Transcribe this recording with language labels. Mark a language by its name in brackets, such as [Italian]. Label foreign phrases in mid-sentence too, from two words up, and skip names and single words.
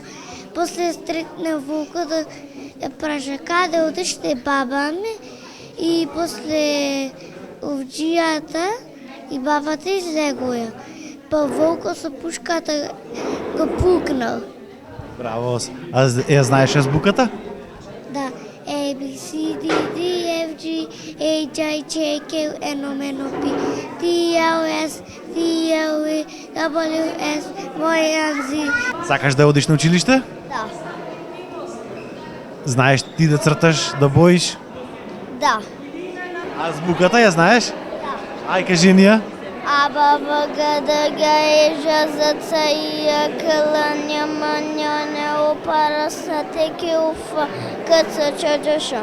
[Macedonian] После стрекне волка да ја праша каде одеште баба ми и после овџијата и бабата излегоја. Па волко со пушката го пукнал. Браво. А ја знаеш азбуката? Да. [English] A, B, C, D, D, F, G, H, I, J, K, L, M, N, O, P, Q, R, S, T, U, V, W, X, Y, and Z. [Macedonian] Сакаш да одиш на училиште? Да. Знаеш ти да црташ, да боиш? Да. Азбуката ја знаеш? Да. Ај кажи ни ја. А, Б, В, Г, Д, Г, Е, Ж, З, Ц, И, К, Л, Н, М, Н, Н, О, П, Р, С, Т, Q, Ф, К, Ц, Ч, Đ, Ш.